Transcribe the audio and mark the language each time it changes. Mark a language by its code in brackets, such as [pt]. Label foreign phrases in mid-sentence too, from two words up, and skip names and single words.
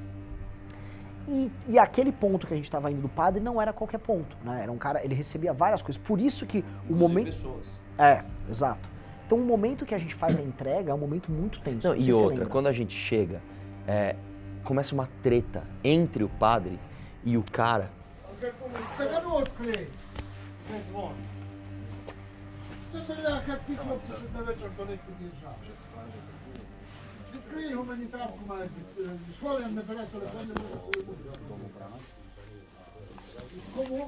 [pt] E aquele ponto que a gente tava indo do padre não era qualquer ponto, né? Era um cara, ele recebia várias coisas, por isso que o momento... pessoas. É, exato. Então o momento que a gente faz a entrega é um momento muito tenso. Não, e outra, quando a gente chega, começa uma treta entre o padre e o cara. [uk] Відкрий гуманітарку, Слов'ян не бере телефон, не може Кому?